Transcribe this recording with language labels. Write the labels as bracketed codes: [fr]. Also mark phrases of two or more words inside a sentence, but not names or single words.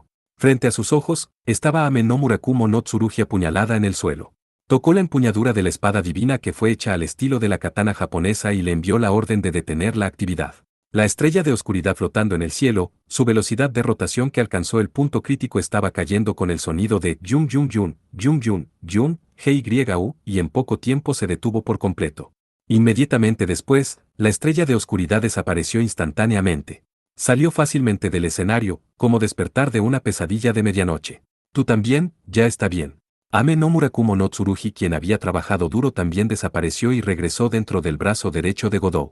[es] Frente a sus ojos, estaba Ame no Murakumo no Tsurugi apuñalada en el suelo. Tocó la empuñadura de la espada divina que fue hecha al estilo de la katana japonesa y le envió la orden de detener la actividad. La estrella de oscuridad flotando en el cielo, su velocidad de rotación que alcanzó el punto crítico estaba cayendo con el sonido de yun yun yun, yun yun, yun, GYU, y en poco tiempo se detuvo por completo. Inmediatamente después, la estrella de oscuridad desapareció instantáneamente. Salió fácilmente del escenario, como despertar de una pesadilla de medianoche. Tú también, ya está bien. Ame no Murakumo no Tsurugi, quien había trabajado duro, también desapareció y regresó dentro del brazo derecho de Godou.